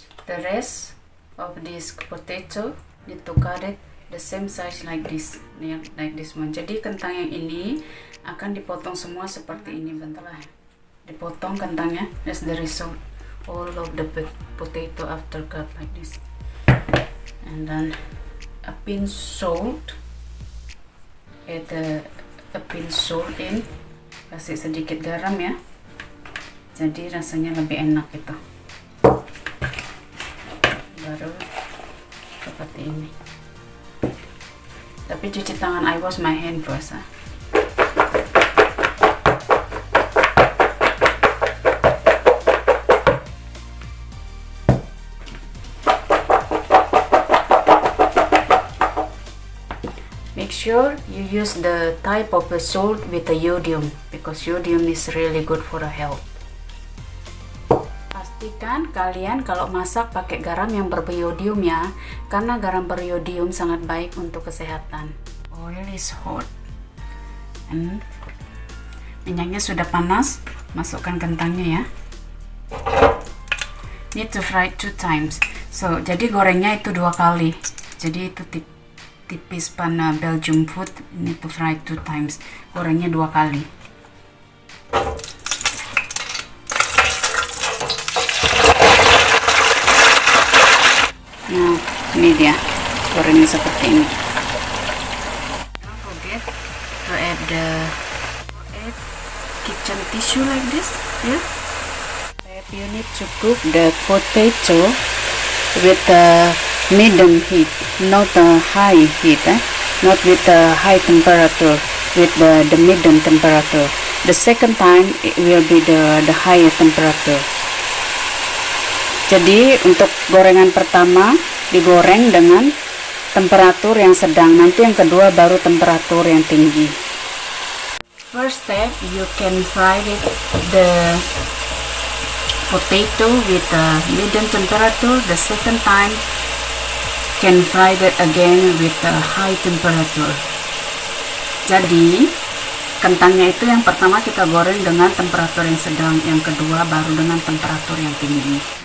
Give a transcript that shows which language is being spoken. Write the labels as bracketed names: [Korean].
[English] The rest of this potato need to cut it the same size like this, like this one. [Indonesian] Jadi kentang yang ini akan dipotong semua seperti ini. Bentar lah, dipotong kentangnya. [English] That's the result. All of the potato after cut like this. And then a pinch salt. Add a pinch salt in. [Indonesian] Kasih sedikit garam ya. Jadi rasanya lebih enak gitu. Baru seperti ini. Tapi cuci tangan, [English] I wash my hand first. Make sure you use the type of the salt with the iodium, because iodium is really good for the health. [Indonesian] Pastikan kalian kalau masak pakai garam yang beriodium ya, karena garam beriodium sangat baik untuk kesehatan. [English] Oil is hot. [Indonesian] And minyaknya sudah panas, masukkan kentangnya ya. [English] Need to fry 2 times. So, [Indonesian] jadi gorengnya itu 2 kali. Jadi itu tipis pan Belgium food, [English] need to fry 2 times. [Indonesian] Gorengnya 2 kali. Nah, ini dia gorengnya seperti ini. [English] Don't forget to add kitchen tissue like this, yeah. You need to cook the potato with the medium heat, not the high heat, not with the high temperature, with the medium temperature. The second time it will be the higher temperature. [Indonesian] Jadi untuk gorengan pertama digoreng dengan temperatur yang sedang, nanti yang kedua baru temperatur yang tinggi. [English] First step, you can fry the potato with a medium temperature. The second time can fry that again with a high temperature. [Indonesian] Jadi kentangnya itu yang pertama kita goreng dengan temperatur yang sedang, yang kedua baru dengan temperatur yang tinggi.